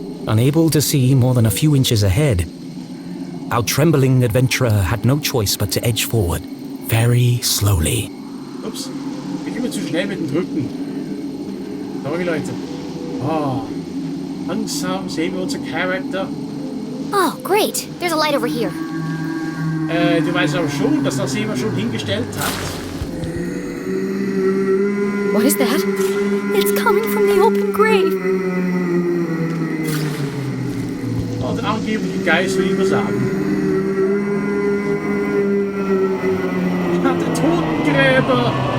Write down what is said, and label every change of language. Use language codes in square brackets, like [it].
[en] Unable to see more than a few inches ahead, our trembling adventurer had no choice but to edge forward, very slowly. [de] Ups, ich bin immer zu schnell mit dem Drücken. Sorry, Leute. Oh, langsam sehen wir unseren Charakter. [en] Oh, great. There's a light over here. [de] Du weißt aber schon, dass das jemand schon hingestellt hat. [en] What is that? It's coming from the open grave. [de] Und der angebliche Geist will immer sagen. Ich hatte Totengräber.